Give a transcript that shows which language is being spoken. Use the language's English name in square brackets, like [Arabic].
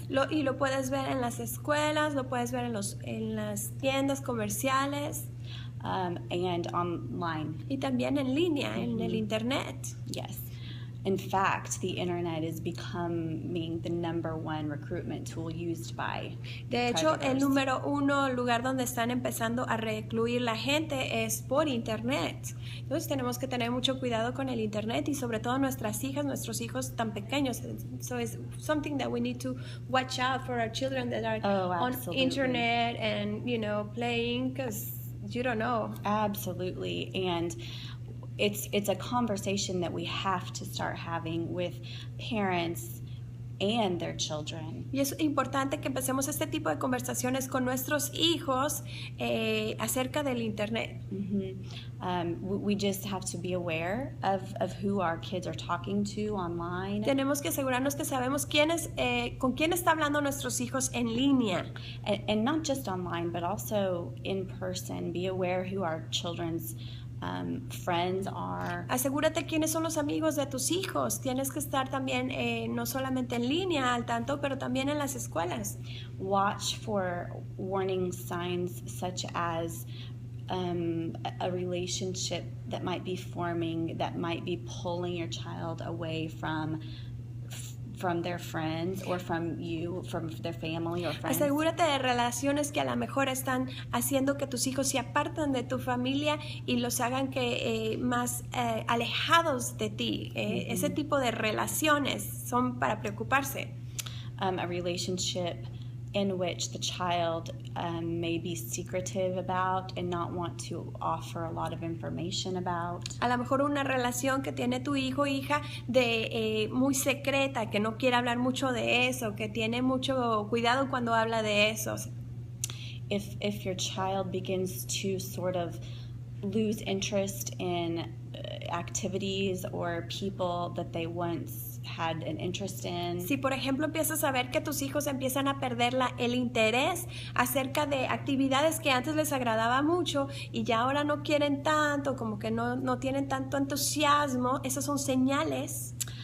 [Spanish] Y lo puedes ver en las escuelas, lo puedes ver en las tiendas comerciales. [English] And online. [Spanish] Y también en línea, en el internet. [English] Yes. In fact, the internet is becoming the #1 recruitment tool used by [Spanish] De hecho, [English] predators. [Spanish] el número 1 lugar donde están empezando a recluir la gente es por internet. Entonces tenemos que tener mucho cuidado con el internet y sobre todo nuestras hijas, nuestros hijos tan pequeños. [English] So it's something that we need to watch out for our children that are on internet and, playing, because you don't know. Absolutely. And it's a conversation that we have to start having with parents and their children. [Spanish] Y es importante que empecemos este tipo de conversaciones con nuestros hijos acerca del internet. [English] We just have to be aware of who our kids are talking to online. [Spanish] Tenemos que asegurarnos que sabemos con quién está hablando nuestros hijos en línea. [English] And not just online, but also in person. Be aware who our children's friends are. [Spanish] Asegúrate quiénes son los amigos de tus hijos. Tienes que estar también no solamente en línea al tanto, pero también en las escuelas. [English] Watch for warning signs such as a relationship that might be forming, that might be pulling your child away from their friends or from you, from their family or friends. [Spanish] Asegúrate de relaciones que a lo mejor están haciendo que tus hijos se aparten de tu familia y los hagan que más alejados de ti. Ese tipo de relaciones son para preocuparse. [English] A relationship in which the child may be secretive about and not want to offer a lot of information about. [Spanish] A lo mejor una relación que tiene tu hijo o hija de muy secreta, que no quiere hablar mucho de eso, que tiene mucho cuidado cuando habla de eso. [English] If your child begins to sort of lose interest in activities or people that they once had an interest in. [Spanish] Si por ejemplo empiezas a ver que tus hijos empiezan a perder el interés acerca de actividades que antes les agradaba mucho y ya ahora no quieren tanto, como que no tienen tanto entusiasmo, esas son señales.